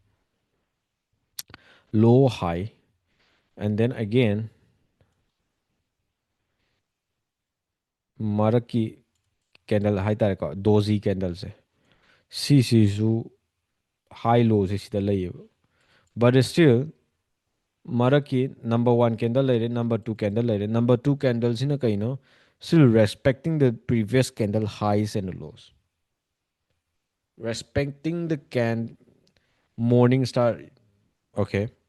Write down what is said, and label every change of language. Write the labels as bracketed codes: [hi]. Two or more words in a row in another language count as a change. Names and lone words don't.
[en] low high and then again [mni] ꯃꯔꯛꯀꯤ ꯀꯦꯟꯗꯜ ꯍꯥꯏꯇꯥꯔꯦꯀꯣ ꯗꯣꯖꯤ ꯀꯦꯟꯗꯜꯁꯦ ꯁꯤꯁꯤꯁꯨ ꯍꯥꯏ ꯂꯣꯁꯦ ꯁꯤꯗ ꯂꯩꯌꯦꯕ [en] but still [mni] ꯃꯔꯛꯀꯤ [en] number one candle [mni] ꯂꯩꯔꯦ [en] number two candle [mni] ꯂꯩꯔꯦ [en] number two [mni] ꯀꯦꯟꯗꯜꯁꯤꯅ ꯀꯩꯅꯣ [en] still respecting the previous candle highs and lows. Respecting the morning star. Okay.